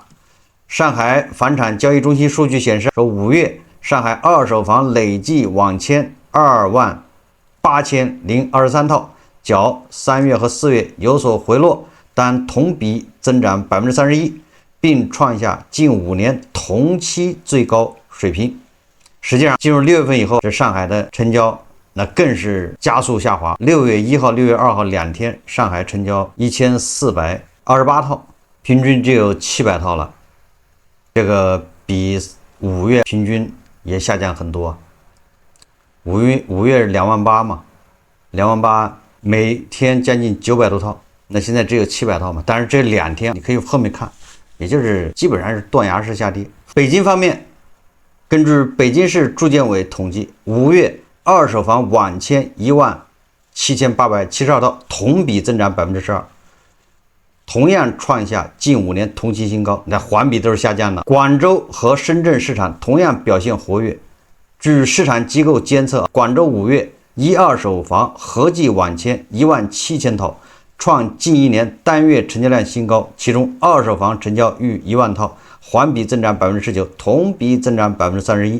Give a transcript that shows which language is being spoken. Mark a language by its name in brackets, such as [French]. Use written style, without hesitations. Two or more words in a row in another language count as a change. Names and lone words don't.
[Chinese] 上海房產交易中心數據顯示，說5月上海二手房累計網簽28023套，較3月和4月有所回落，但同比增長31%，並創下近5年同期最高水平。實際上，進入6月份以後，這上海的成交那更是加速下滑。6月1號、6月2號2天，上海成交1428套，平均就有700套了。這個比5月平均也下降很多。5月28000嘛，28000每天将近900多套，那現在只有700套嘛。但是這2天你可以后面看，也就是基本上是斷崖式下跌。北京方面，根據北京市住建委統計，5月二手房網簽17872套，同比增長12%，同樣創下近5年同期新高。那環比都是下降的。廣州和深圳市場同樣表現活躍。據市場機構監測，廣州5月一二手房合計網簽17000套，創近1年單月成交量新高，其中二手房成交逾1萬套，環比增長19%，同比增長31%。